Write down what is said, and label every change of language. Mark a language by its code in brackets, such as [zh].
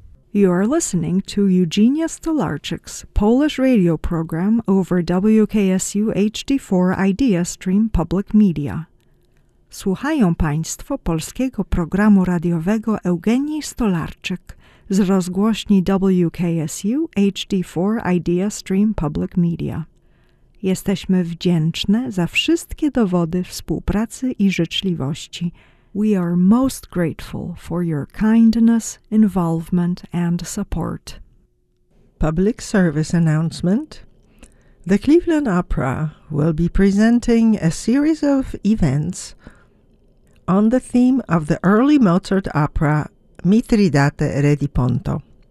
[en] You are listening to Eugenia Stolarczyk's Polish radio program over WKSU HD4 Idea Stream Public Media. [pl] Słuchają Państwo polskiego programu radiowego Eugenii Stolarczyk z rozgłośni WKSU HD4 Idea Stream Public Media. Jesteśmy wdzięczne za wszystkie dowody współpracy i życzliwości. [en] We are most grateful for your kindness, involvement, and support. Public service announcement. The Cleveland Opera will be presenting a series of events on the theme of the early Mozart opera, Mitridate Re di Ponto.